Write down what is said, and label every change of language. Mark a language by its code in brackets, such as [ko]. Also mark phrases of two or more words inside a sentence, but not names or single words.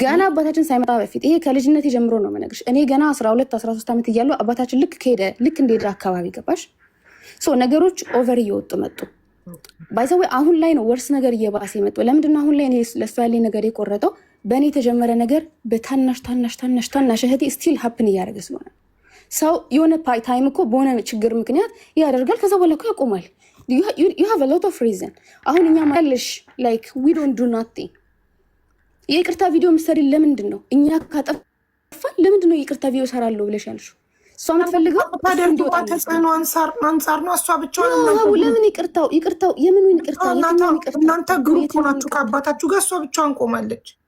[am] ገና አባታችን ሳይመጣ በፊት ይሄ ከልጅነት ጀምሮ ነው የምነግርሽ። እኔ ገና 12 13 ዓመት እያለሁ አባታችን ልክ እንደሄደ አካባቢ ገባሽ ነገሮች ኦቨር እየወጡ መጡ። ባይዘው አሁን ላይ ነው ወርስ ነገር እየባሰ የመጣው። ለምንድነው አሁን ላይ እኔ ለሱ ያለኝ ነገር የቆረጠው? በእኔ የተጀመረ ነገር በታናሽ እህቴ [en] still happen [am] እያደረገ ስለሆነ ሰው የሆነ ታይም እኮ በሆነ ችግር ምክንያት ያደርጋል። ከዛ በኋላ እኮ ያቆማል። [en] you have a lot of reason። [am] አሁን እኛ ማለሽ [en] like we don't do nothing። [am] የይቅርታ ቪዲዮ ምሰሪ ለምንድን ነው? እኛ ካጠፋን ለምንድን ነው የይቅርታ ቪዲዮ ሰራለሁ ብለሽ ያልሽው? እሷ የምትፈልገው ተጽዕኖ አንጻር ነው። እሷ ብቻዋን ለምን ይቅርታው የምኑን ይቅርታ? እናንተ ግሩፕ ሆናችሁ ከአባታችሁ ጋር እሷ ብቻዋን ቆማለች።